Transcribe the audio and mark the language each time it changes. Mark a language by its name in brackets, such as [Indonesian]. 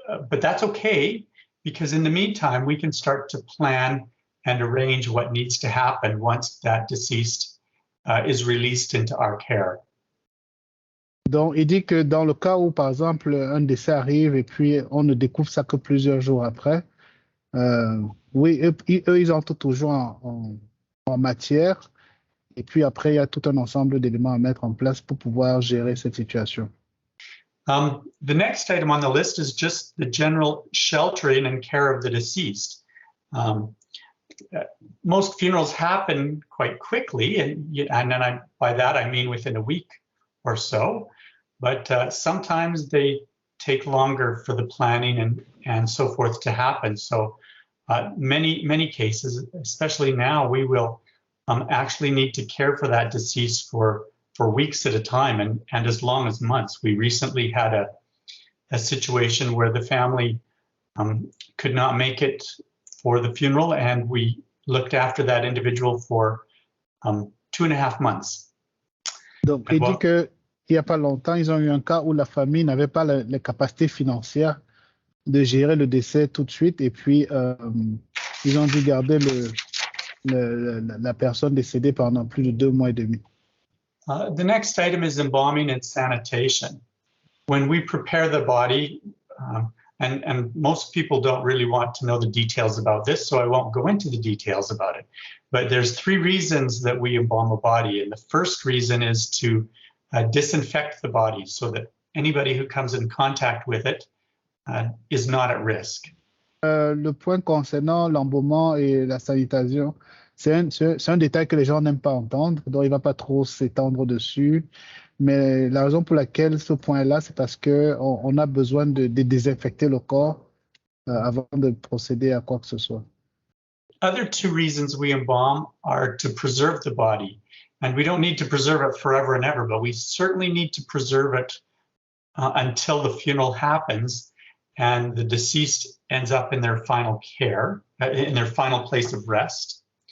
[English] But that's okay, because in the meantime, we can start to plan and arrange what needs to happen once that deceased is released into our care. [French] Donc, il dit que dans le cas où, par exemple, un décès arrive et puis on ne découvre ça que plusieurs jours après, oui, eux, ils entrent toujours en matière. Et puis après, il y a tout un ensemble d'éléments à mettre en place pour pouvoir gérer cette situation. [English] The next item on the list is just the general sheltering and care of the deceased. Most funerals happen quite quickly, and then by that I mean within a week or so, but sometimes they take longer for the planning and so forth to happen. So many cases, especially now, we will actually need to care for that deceased for weeks at a time and as long as months. We recently had a situation where the family could not make it for the funeral, and we looked after that individual for 2.5 months. [French] Donc, il dit qu'il n'y a pas longtemps, ils ont eu un cas où la famille n'avait pas les capacités financières de gérer le décès tout de suite, et puis ils ont dû garder la personne décédée pendant plus de 2 mois et demi. [English] The next item is embalming and sanitation. When we prepare the body, and most people don't really want to know the details about this, so I won't go into the details about it. But there's 3 reasons that we embalm a body. And the first reason is to disinfect the body so that anybody who comes in contact with it is not at risk. [French] Le point concernant l'embaumement et la sanitation, c'est un détail que les gens n'aiment pas entendre, donc il ne va pas trop s'étendre dessus. Mais la raison pour laquelle ce point-là, c'est parce qu'on a besoin de désinfecter le corps avant de procéder à quoi que ce soit. [English] Other 2 reasons we embalm are to preserve the body. And we don't need to preserve it forever and ever, but we certainly need to preserve it until the funeral happens and the deceased ends up in their final care, in their final place of rest.